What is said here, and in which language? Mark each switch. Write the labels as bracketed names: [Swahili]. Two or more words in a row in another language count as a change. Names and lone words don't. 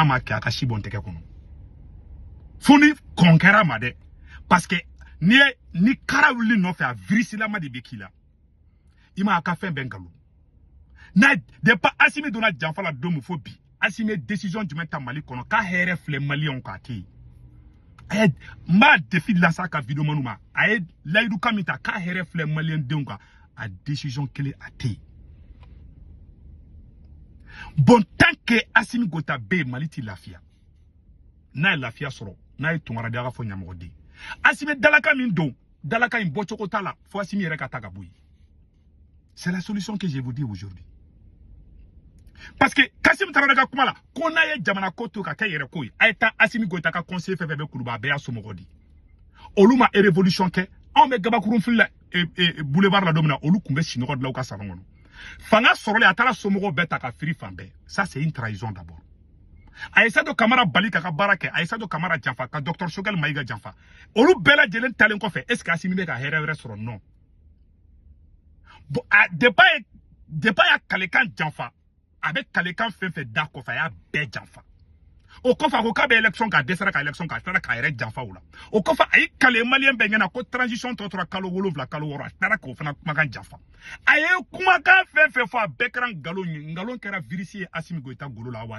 [Bambara] ma kɛ a ka si bɔn tɛgɛ kɔnɔ fo ni kɔn kɛra ma dɛ [French] parce que [Bambara] ni kara wuli nɔfɛ a virisilama de bɛ k'i la i ma a ka fɛn bɛɛ nkalon n'a depuis Asimi donna janfa la don min fo bi Asimi ye décision jumɛn ta Mali kɔnɔ k'a hɛrɛ filɛ maliyɛnw k'a tɛ yen n b'a défi lase a ka vidéo manu ma a ye layidu kan min ta k'a hɛrɛ filɛ maliyɛn denw kan a décision kelen a tɛ yen [French] bon tant que [Bambara] Asimi Goïta bɛ yen Mali tɛ lafiya n'a ye lafiya sɔrɔ n'a ye Tunkara de a ka fɔ ɲamɔgɔden Asimi dalakan min don dalakan in bɔcogo t'a la fo Asimi yɛrɛ ka taa ka bɔ yen [French] c'est la solution que je vous dis aujourd'hui parce que [Bambara] Kassim Tarawele ka kuma la ko n'a ye jamana ko to ka kɛ yɛrɛ ko ye a ye taa Asimi Goïta ka conseiller fɛn fɛn bɛ Kuluba a bɛɛ y'a somɔgɔ di olu ma révolution kɛ anw bɛ gabakurun fili la boulevard la don min na olu tun bɛ sinɔgɔ dilan u ka salon kɔnɔ fanga sɔrɔlen a taara somɔgɔw bɛɛ ta ka firi fan bɛɛ [French] ça c'est une trahison d'abord [Bambara] Aïssatou Kamara bali ka baara kɛ Aïssatou Kamara janfa ka Dr Choguel Maïga janfa olu bɛɛ lajɛlen talen kɔfɛ [French] est ce que [Bambara] Asimi bɛ ka hɛrɛ wɛrɛ sɔrɔ non [French] bon débat [Bambara] ya kalekan janfa a bɛ kalekan fɛn fɛn da kɔfɛ a y'a bɛɛ janfa o kɔfɛ a ko k'a bɛ élection k'a dɛsɛra ka élection k'a tila k'a yɛrɛ janfa o la o kɔfɛ a ye kale maliyɛn bɛɛ ɲɛna ko transition tɔ tora kalo 7 kalo 6 a tila k'o fana kumakan janfa a ye kumakan fɛn fɛn fɔ a bɛɛ kɛra nkalon ye nkalon kɛra virisi ye Asimi Goïta golo la wa